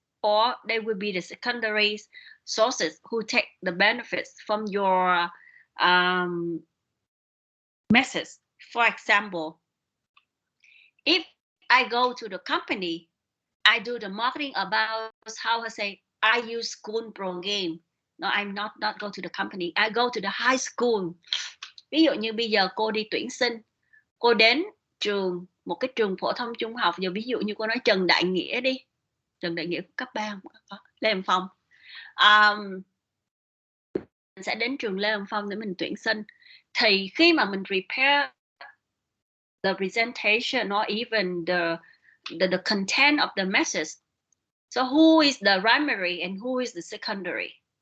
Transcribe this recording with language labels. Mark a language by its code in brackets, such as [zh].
[en] or they will be the secondary sources who take the benefits from your message. For example, if I go to the company, I do the marketing about how I say I use school program. No, I'm not go to the company. I go to the high school. [vi] Ví dụ như bây giờ cô đi tuyển sinh, cô đến một cái trường phổ thông trung học, giờ ví dụ như cô nói Trần Đại Nghĩa đi, Trần Đại Nghĩa cấp 3 Lê Hồng Phong, mình sẽ đến trường Lê Hồng Phong để mình tuyển sinh. Thì khi mà mình [en] prepare the presentation or even the content of the message, so who is the primary and who is the secondary?